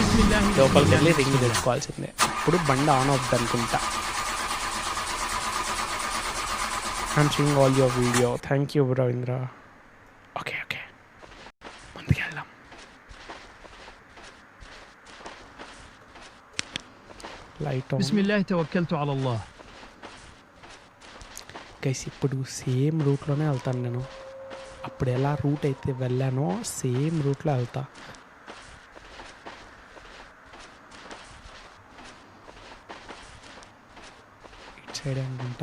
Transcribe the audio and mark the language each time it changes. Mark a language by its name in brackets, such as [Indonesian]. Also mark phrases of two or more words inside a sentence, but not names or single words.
[Telugu] లోపలికి వెళ్ళి రింగ్ తెచ్చుకోవాల్సిందే. ఇప్పుడు బండ ఆన్ అవుతుంది అనుకుంటా. [English] I'm seeing all your video. thank you bro [Telugu] ఇంద్ర. ఓకే ముందుకు వెళ్దాం. లైట్ [Arabic] بسم الله توكلت على الله. [Telugu] గైస్ ఇప్పుడు సేమ్ రూట్లోనే వెళ్తాను నేను. అప్పుడు ఎలా రూట్ అయితే వెళ్ళానో సేమ్ రూట్లో వెళ్తా. సైడ్ అనుకుంటా.